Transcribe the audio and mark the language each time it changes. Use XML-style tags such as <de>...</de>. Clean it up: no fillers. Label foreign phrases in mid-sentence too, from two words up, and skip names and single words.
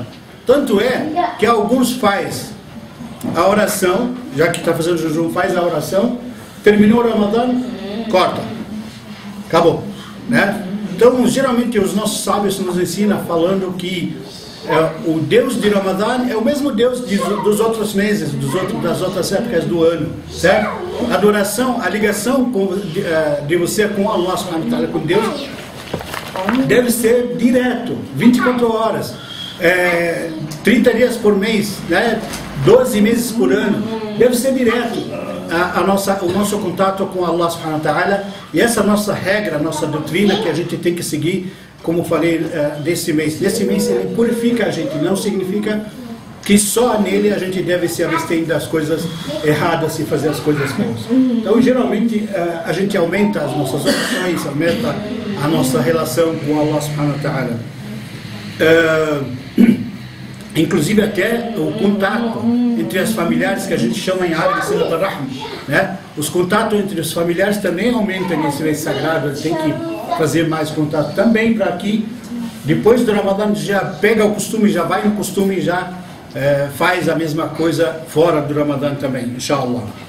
<pt>Tanto é que alguns faz a oração, já que está fazendo jejum, faz a oração, terminou o Ramadã, corta, acabou, né? Então geralmente os nossos sábios nos ensinam falando que o Deus de Ramadã é o mesmo Deus dos outros meses, das outras épocas do ano, certo? A adoração, a ligação de você com</pt> <ar>الله سبحانه وتعالى,</ar> <pt>com Deus, deve ser direto, 24 horas, 30 dias por mês, né? 12 meses por ano, deve ser direto o nosso contato com</pt> <ar>الله سبحانه وتعالى.</ar> <pt>E essa nossa regra, nossa doutrina que a gente tem que seguir, como falei, desse mês ele purifica a gente, não significa que só nele a gente deve se abster das coisas erradas e fazer as coisas boas. Então geralmente a gente aumenta as nossas opções, aumenta a nossa relação com</pt> <ar>الله سبحانه وتعالى.</ar> <pt>Inclusive até o contato entre as familiares, que a gente chama em árabe de</pt> <ar>صلة الرحم,</ar> <pt>né? Os contatos entre os familiares também aumentam nesse mês sagrado. Tem que fazer mais contato também para que depois do Ramadã já pega o costume, já vai no costume e já faz a mesma coisa fora do Ramadã também, inshallah.</pt>